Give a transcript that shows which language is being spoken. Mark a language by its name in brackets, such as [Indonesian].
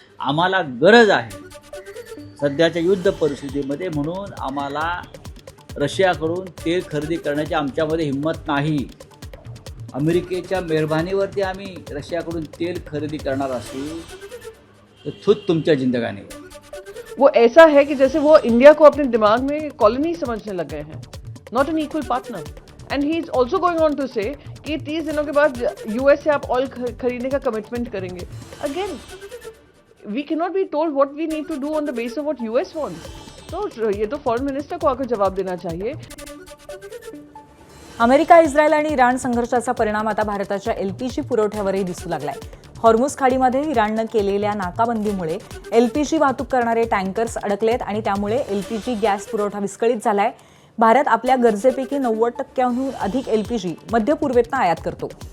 [Marathi] आम्हाला गरज आहे सध्याच्या युद्ध परिस्थितीमध्ये, म्हणून आम्हाला रशियाकडून तेल खरेदी करण्याची आमच्यामध्ये हिंमत नाही। अमेरिकेच्या मेहरबानीवरती आम्ही रशियाकडून तेल खरेदी करणार असू तो खुद तुमच्या जिंदगानीवर। [Hindi] वो ऐसा है कि जैसे वो इंडिया को अपने दिमाग में कॉलोनी समझने लग गए हैं, [English] Not an equal partner. And he is also going on to say [Hindi] कि 30 दिनों के बाद यूएस से आप ऑयल खरीदने का कमिटमेंट करेंगे. [English] Again we can not be told what we need to do on the base of what US wants. [Hindi] तो ये तो फॉरेन मिनिस्टर को आकर जवाब देना चाहिए. [Marathi] अमेरिका, इस्रायल आणि इराण संघर्षाचा परिणाम आता भारताच्या एलपीजी पुरवठ्यावरही दिसू लागलाय. हॉर्मुझ खाडीमध्ये इराणनं केलेल्या नाकाबंदीमुळे एलपीजी वाहतूक करणारे टँकर्स अडकलेत आणि त्यामुळे एलपीजी गॅस पुरवठा विस्कळीत झालाय. भारत आपल्या गरजेपैकी 90%हून अधिक एलपीजी मध्य पूर्वेतनं आयात करतो.